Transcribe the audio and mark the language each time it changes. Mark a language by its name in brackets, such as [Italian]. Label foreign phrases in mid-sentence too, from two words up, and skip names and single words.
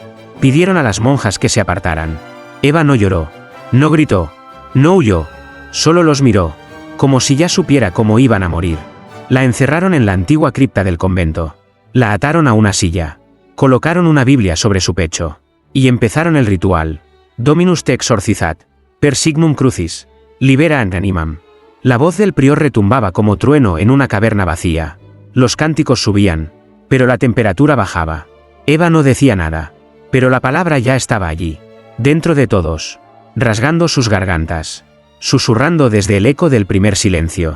[Spanish] Pidieron a las monjas que se apartaran. Eva no lloró, no gritó, no huyó, solo los miró, como si ya supiera cómo iban a morir. La encerraron en la antigua cripta del convento. La ataron a una silla. Colocaron una Biblia sobre su pecho. Y empezaron el ritual. [Latin] Dominus te exorcizat. Per signum crucis. Libera and animam. [Spanish] La voz del prior retumbaba como trueno en una caverna vacía. Los cánticos subían, pero la temperatura bajaba. Eva no decía nada, pero la palabra ya estaba allí, dentro de todos, rasgando sus gargantas, susurrando desde el eco del primer silencio.